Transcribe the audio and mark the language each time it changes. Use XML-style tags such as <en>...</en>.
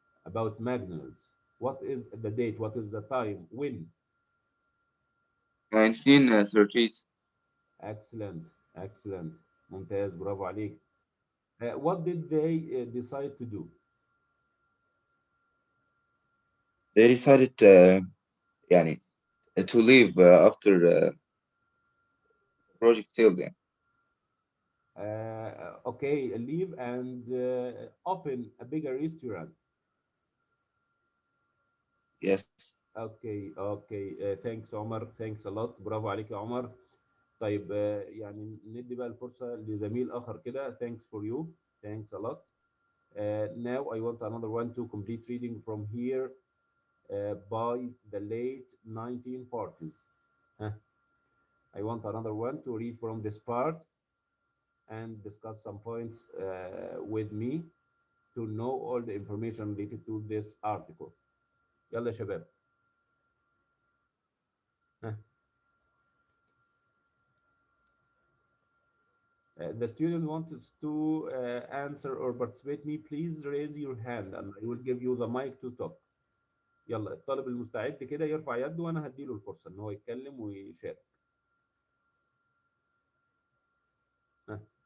<en>About McDonald's, what is the date? What is the time? When? 1930s. Excellent, excellent,</en> <ar>ممتاز، برافو عليك.</ar> <en>What did they decide to do? They decided يعني to leave after project failed. يعني. Okay, leave and open a bigger restaurant. Yes. Okay okay, thanks عمر، thanks a lot،</en> <ar>برافو عليك يا عمر. طيب يعني ندي بقى الفرصة لزميل آخر كده.</ar> <en>Thanks for you. Thanks a lot. Now I want another one to complete reading from here by the late 1940s. Huh. I want another one to read from this part and discuss some points with me to know all the information related to this article.</en> <ar>يلا يا شباب. Huh.</ar> <en>The student wants to answer or participate. Me, please raise your hand and I will give you the mic to talk.</en> <ar>يلا الطالب المستعد كده يرفع يده وانا هديله الفرصة ان هو يتكلم ويشارك. ها.</ar>